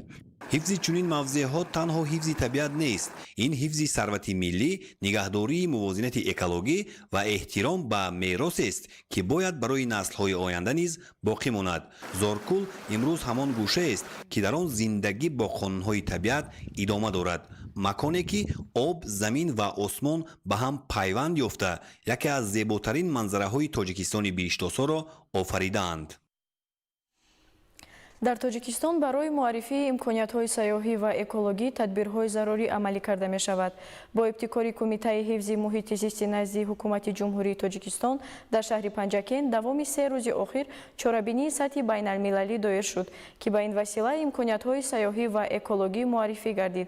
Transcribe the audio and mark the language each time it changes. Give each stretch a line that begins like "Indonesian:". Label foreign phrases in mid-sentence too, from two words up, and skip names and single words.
Persian: حفظ چنین موضع‌ها تنها حفظ طبیعت نیست، این حفظ ثروت ملی، نگهداری موازنت اکولوژی و احترام به میراث است که باید برای نسل‌های آینده نیز باقی ماند. زورکول امروز همان گوشه است که در آن زندگی با قانون‌های طبیعت ادامه دارد، مکانی که آب، زمین و آسمان به هم پیوند یافته یکی از زیباترین منظره‌های تاجیکستان بهشت‌آسا را آفریده‌اند.
Tajik: дар тоҷикистон барои муаррифии имкониятҳои сайёҳӣ ва экологӣ тадбирҳои зарурӣ амалӣ карда мешавад. бо ибтикори кумитаи ҳифзи муҳити зисти назди ҳукумати ҷумҳурии тоҷикистон дар шаҳри панҷакен давоми 3 рӯзи охир чорабинии сатҳи байналмилалӣ доир шуд ки ба ин васила имкониятҳои сайёҳӣ ва экологӣ муаррифӣ гардид.